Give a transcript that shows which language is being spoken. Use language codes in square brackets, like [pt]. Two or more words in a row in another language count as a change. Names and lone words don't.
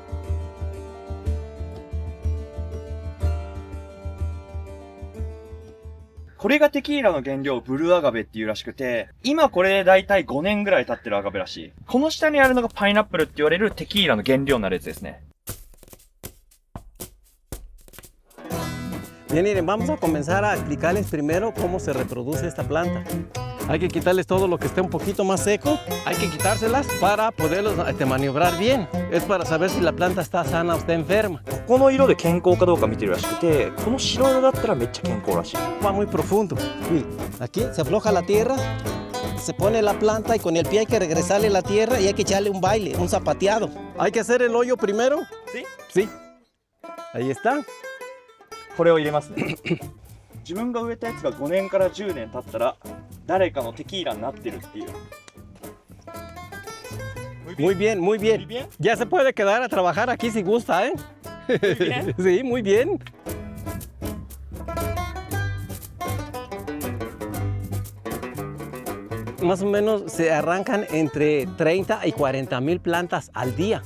[ja] これがテキーラの原料ブルーアガベっていうらしくて、今これでだいたい5年ぐらい経ってるアガベらしい。この下にあるのがパイナップルって言われるテキーラの原料になるやつですね。 [es] Bien, miren, vamos a comenzar a explicarles primero cómo se reproduce esta planta. Hay que quitarles todo lo que esté un poquito más seco, hay que quitárselas para poderlos maniobrar bien. Es para saber si la planta está sana o está enferma. [ja] この色で健康かどうか見てるらしくて、この白色だったらめっちゃ健康らしい。 [es] Va muy profundo. Aquí se afloja la tierra, se pone la planta y con el pie hay que regresarle la tierra y hay que echarle un baile, un zapateado. Hay que hacer el hoyo primero. ¿Sí? Sí. Ahí está. [ja] これを入れますね。自分が植えたやつが5年から10年経ったら誰かのテキーラになってるっていう。 [es] Muy bien, muy bien. Ya se puede quedar a trabajar aquí si gusta, ¿eh? Muy bien. Sí, muy bien. Más o menos se arrancan entre 30 y 40 mil plantas al día.